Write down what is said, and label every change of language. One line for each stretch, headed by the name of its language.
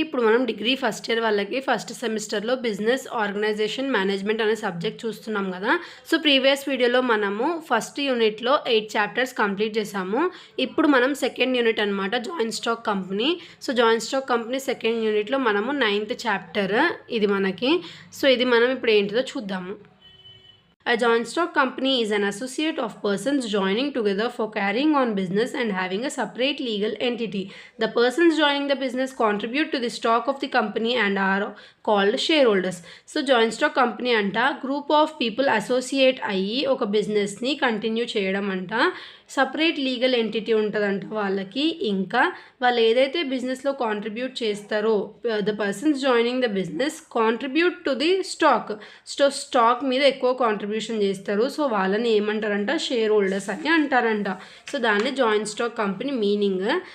Telugu: ఇప్పుడు మనం degree first year వాళ్ళకి ఫస్ట్ సెమిస్టర్లో బిజినెస్ ఆర్గనైజేషన్ మేనేజ్మెంట్ అనే సబ్జెక్ట్ చూస్తున్నాం కదా. సో ప్రీవియస్ వీడియోలో మనము ఫస్ట్ యూనిట్లో 8 చాప్టర్స్ కంప్లీట్ చేసాము. ఇప్పుడు మనం సెకండ్ యూనిట్ అనమాట, joint stock company. So joint stock company second యూనిట్లో మనము 9th చాప్టర్ ఇది మనకి. సో ఇది మనం ఇప్పుడు ఏంటిదో చూద్దాము.
English: A joint stock company is an associate of persons joining together for carrying on business and having a separate legal entity. The persons joining the business contribute to the stock of the company and are called shareholders.
Telugu: So joint stock company anta
English: group of people associate
Telugu: అయ్యి ఒక బిజినెస్ని continue చేయడం అంట. Separate legal entity ఉంటుందంట వాళ్ళకి. ఇంకా వాళ్ళు ఏదైతే బిజినెస్లో కాంట్రిబ్యూట్ చేస్తారో
English: the persons joining the business contribute to the stock
Telugu: మీద ఎక్కువ కాంట్రిబ్యూషన్ చేస్తారు. సో వాళ్ళని ఏమంటారంట, షేర్ హోల్డర్స్ అని అంటారంట. సో దాన్ని జాయింట్ స్టాక్ కంపెనీ మీనింగ్.